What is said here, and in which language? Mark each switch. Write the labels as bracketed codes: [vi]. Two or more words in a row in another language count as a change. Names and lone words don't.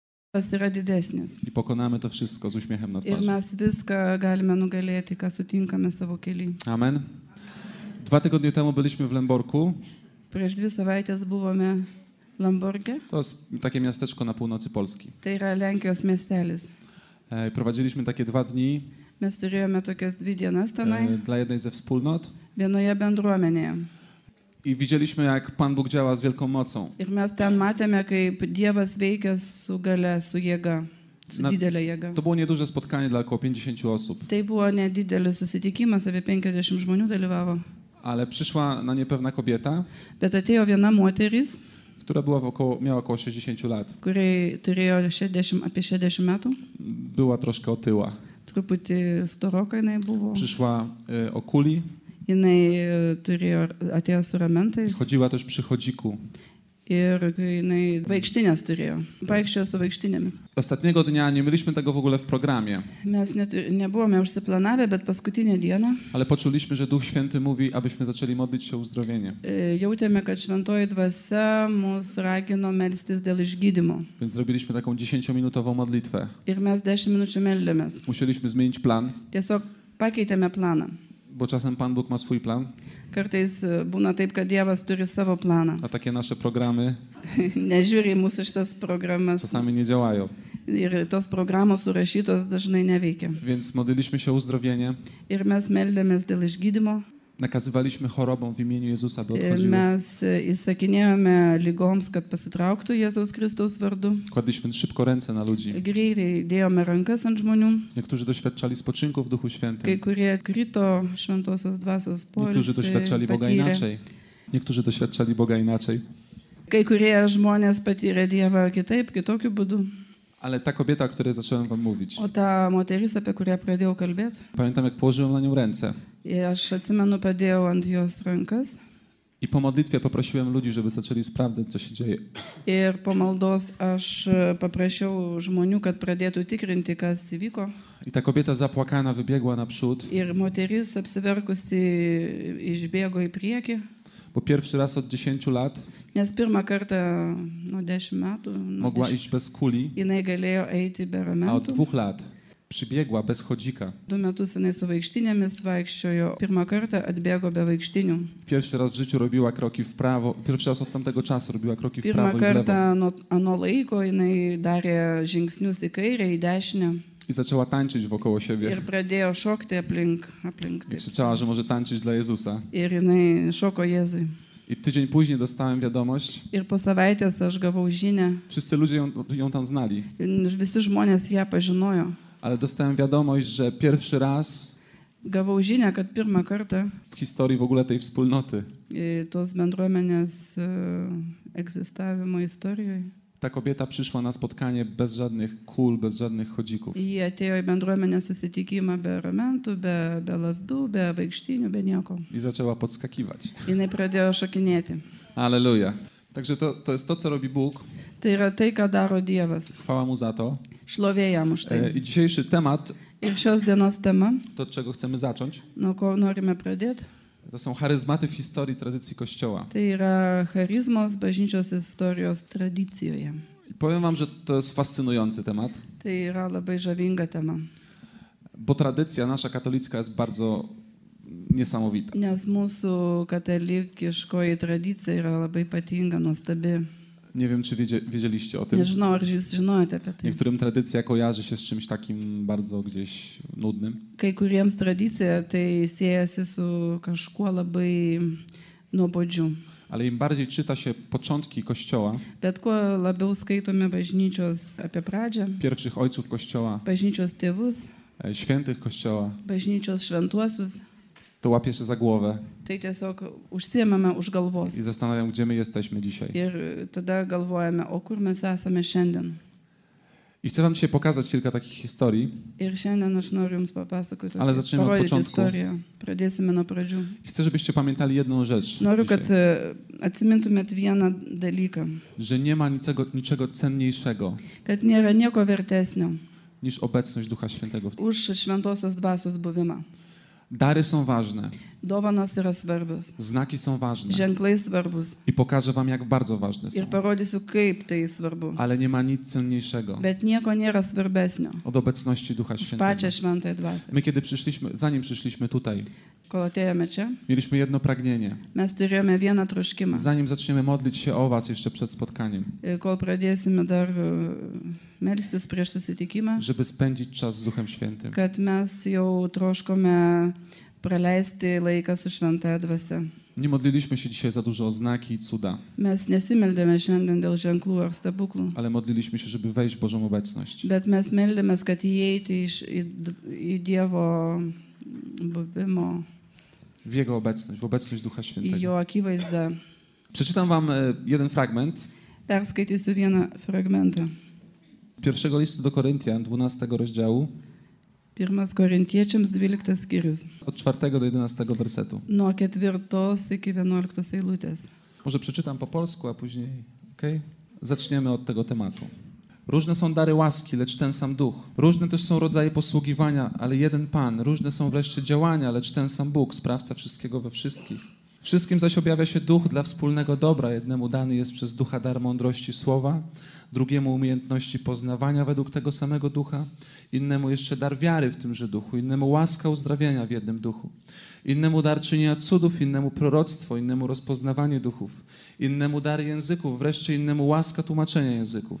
[lt] Yra didesnis. [pl] I pokonamy to wszystko z uśmiechem na [lt] Ir [pl] twarzy. [lt] mes viską galime nugalėti, ką sutinkame savo kely. Amen. [pl] 2 tygodnie temu byliśmy w Lęborku. [lt] Prieš 2 savaitės buvome Lamborge. [pl] To jest takie miasteczko na północy Polski. [lt] Tai yra Lenkijos miestelis. [pl] Prowadziliśmy takie 2 dni [lt] Mes turėjome tokias 2 dienas tenai, [pl] dla jednej ze wspólnot [lt] vienoje bendruomenėje. [pl] i widzieliśmy, jak Pan Bóg działa z wielką mocą. [lt] Ir mes ten matėme, kaip Dievas veikia su gale, su jėga, su didelė jėga. [pl] To było nieduże spotkanie dla około 50 osób, [lt] Tai buvo nedidelis susitikimas, apie 50 žmonių dalyvavo. [pl] ale przyszła na nie pewna kobieta, [lt] Bet atėjo viena moteris, [pl] która miała około 60 lat. [lt] kuriai turėjo apie 60 metų. [pl] Była troszkę otyła. [lt] Truputį storoka jinai buvo. [pl] Przyszła o kuli, [lt] Jinai atėjo su ramentais [pl] chodziła też przy chodziku. [lt] ir jinai vaikštinės turėjo. Vaikščiojo su vaikštinėmis. [pl] Ostatniego dnia nie mieliśmy tego w ogóle w programie, [lt] Mes nebuvome užsiplanavę, bet paskutinę dieną [pl] ale poczuliśmy, że Duch Święty mówi, abyśmy zaczęli modlić się o uzdrowienie. [lt] jautėme, kad šventoji dvasia mus ragino melstis dėl išgydymo. [pl] Więc zrobiliśmy taką 10-minutową modlitwę. [lt] Ir mes 10 minučių meldėmės. [pl] Musieliśmy zmienić plan, [lt] Tiesiog pakeitėme planą. [pl] bo czasem Pan Bóg ma swój plan, [lt] Kartais būna taip, kad Dievas turi savo planą. [pl] a takie nasze programy [lt] Nežiūri į mūsų šitas programas. [pl] czasami nie działają. [lt] Ir tos programos surašytos dažnai neveikia. [pl] Więc modliliśmy się o uzdrowienie, [lt] Ir mes meldėmės dėl išgydymo. [pl] nakazywaliśmy chorobom w imieniu Jezusa, by odchodziły. [lt] Mes įsakinėjome lygoms, kad pasitrauktų Jėzaus Kristaus vardu. [pl] Kładliśmy szybko ręce na ludzi. [lt] Greitai dėjome rankas ant žmonių. [pl] Niektórzy doświadczali spoczynku w Duchu [lt] Kai [pl] Świętym. [lt] kurie krito šventosios dvasios [pl] Niektórzy [lt] poilsį, [pl] doświadczali Boga [lt] patyrė. [pl] inaczej. Niektórzy doświadczali Boga inaczej. [lt] Kai kurie žmonės patyrė Dievą kitaip, kitokiu būdu. [pl] Ale ta kobieta, o której zacząłem wam mówić, [lt] O ta moteris, apie kurią pradėjau kalbėti, [pl] pamiętam, jak położyłem na nią ręce [lt] aš atsimenu, padėjau ant jos rankas. [pl] i po modlitwie poprosiłem ludzi, żeby zaczęli sprawdzać, co się dzieje. [lt] Ir po maldos aš paprašiau žmonių, kad pradėtų tikrinti, kas įvyko. [pl] I ta kobieta zapłakana wybiegła naprzód, [lt] Ir moteris apsiverkusi išbėgo į priekį, [pl] bo pierwszy raz od 10 lat [lt] nes pirmą kartą nuo 10 metų [pl] mogła iść bez kuli, [lt] jinai galėjo eiti be [pl] a od [lt] ramentų. [pl] 2 lat przybiegła bez chodzika. [lt] 2 metus jinai su vaikštinėmis vaikščiojo. Pirmą kartą atbėgo be vaikštinių. [pl] Pierwszy raz w życiu robiła kroki w prawo, pierwszy raz od tamtego czasu robiła kroki w [lt] Pirmą [pl] prawo i w lewo. [lt] kartą nuo ano laiko jinai darė žingsnius į kairę, į dešinę [pl] I zaczęła tańczyć wokoło siebie. [lt] ir pradėjo šokti aplink. [pl] I [lt] Taip. [pl] krzyczała, że może tańczyć dla Jezusa. [lt] Ir jinai šoko Jėzui. [pl] I tydzień później dostałem wiadomość, [lt] Ir po savaitės aš gavau žinią. [pl] wszyscy ludzie ją tam znali, [lt] Visi žmonės ją pažinojo. [pl] ale dostałem wiadomość, że pierwszy raz [lt] Gavau žinią, kad pirmą kartą [pl] w historii w ogóle tej wspólnoty [lt] tos bendruomenės egzistavimo istorijoje [pl] ta kobieta przyszła na spotkanie bez żadnych kul, bez żadnych chodzików. [lt] jie atėjo į bendruomenės susitikimą be ramentų, be lasdų, be vaikštinių, be nieko. [pl] I zaczęła podskakiwać. [lt] Jinai pradėjo šokinėti. Alleluja. [pl] Także to jest to, co robi Bóg. [lt] Tai yra tai, ką daro Dievas. [pl] Chwała Mu za to. [lt] Šlovė jam už tai. [pl] I dzisiejszy temat, [lt] Ir šios dienos tema, [pl] to od czego chcemy zacząć, [lt] nuo ko norime pradėti, [pl] to są charyzmaty w historii tradycji Kościoła. [lt] tai yra charizmos bažnyčios istorijos tradicijoje. [pl] I powiem wam, że to jest fascynujący temat, [lt] Tai yra labai žavinga tema. [pl] bo tradycja nasza katolicka jest bardzo niesamowita. [lt] Nes mūsų katalikiškoji tradicija yra labai ypatinga, nuostabi. [pl] Nie wiem, czy wiedzieliście o tym. [lt] Nežinau, ar jūs žinojote apie tai. [pl] Niektórym tradycja kojarzy się z czymś takim bardzo gdzieś nudnym. [lt] Kai kuriems tradicija tai siejasi su kažkuo labai nuobodžiu. [pl] Ale im bardziej czyta się początki Kościoła, [lt] Bet kuo labiau skaitome bažnyčios apie pradžią, [pl] pierwszych ojców Kościoła, [lt] bažnyčios tėvus, [pl] świętych Kościoła, [lt] bažnyčios šventuosius, [pl] to łapię się za głowę [lt] tai tiesiog užsiemame už galvos. [pl] i zastanawiam, gdzie my jesteśmy dzisiaj. [lt] Ir tada galvojame, o kur mes esame šiandien. [pl] I chcę wam dzisiaj pokazać kilka takich historii. [lt] Ir šiandien aš noriu jums papasakoti, [pl] Ale zaczniemy od [lt] parodyti [pl] początku. [lt] istoriją. Pradėsime nuo pradžių. [pl] I chcę, żebyście pamiętali jedną rzecz, [lt] Noriu, [pl] dzisiaj, [lt] kad atsimintumėt vieną dalyką, [pl] że nie ma niczego cenniejszego [lt] kad nėra nieko vertesnio [pl] niż obecność Ducha Świętego. [lt] už šventosios dvasios buvimą. [pl] Dary są ważne, [lt] dovanos yra svarbios, [pl] znaki są ważne [lt] ženklai svarbus. [pl] i pokażę wam, jak bardzo ważne [lt] Ir [pl] są. [lt] parodysiu, kaip tai svarbu. [pl] Ale nie ma nic cenniejszego [lt] Bet nieko nėra svarbesnio [pl] od obecności Ducha [lt] už [pl] Świętego. [lt] pačią šventąją dvasią. [pl] My, kiedy zanim przyszliśmy tutaj, [lt] Kol atėjome čia, [pl] mieliśmy jedno pragnienie. [lt] mes turėjome vieną troškimą. [pl] Zanim zaczniemy modlić się o was jeszcze przed spotkaniem, [lt] Ir kol pradėsime dar melstis prieš susitikimą, [pl] żeby spędzić czas z Duchem Świętym. [lt] kad mes jau troškome praleisti laiką su šventąją dvasia. [pl] Nie modliliśmy się dzisiaj za dużo o znaki i cuda, [lt] Mes nesimeldėme šiandien dėl ženklų ar stebuklų, [pl] ale modliliśmy się, żeby wejść w Bożą obecność. [lt] bet mes meldėmės, kad įeiti į Dievo buvimo, [pl] W Jego obecność, w obecność Ducha [lt] į [pl] Świętego. [lt] Jo akivaizdą. [pl] Przeczytam wam jeden fragment [lt] Perskaitysiu vieną fragmentą. [pl] z pierwszego listu do Koryntian, 12 rozdziału, [lt] 1 Korintiečiams 12 skyrius. [pl] od 4 do 11 wersetu. [lt] Nuo 4 iki 11 eilutės. [pl] Może przeczytam po polsku, a później, okej? Zaczniemy od tego tematu. Różne są dary łaski, lecz ten sam Duch. Różne też są rodzaje posługiwania, ale jeden Pan. Różne są wreszcie działania, lecz ten sam Bóg, sprawca wszystkiego we wszystkich. Wszystkim zaś objawia się Duch dla wspólnego dobra. Jednemu dany jest przez Ducha dar mądrości słowa, drugiemu umiejętności poznawania według tego samego Ducha, innemu jeszcze dar wiary w tymże Duchu, innemu łaska uzdrawiania w jednym Duchu, innemu dar czynienia cudów, innemu proroctwo, innemu rozpoznawanie duchów, innemu dar języków, wreszcie innemu łaska tłumaczenia języków.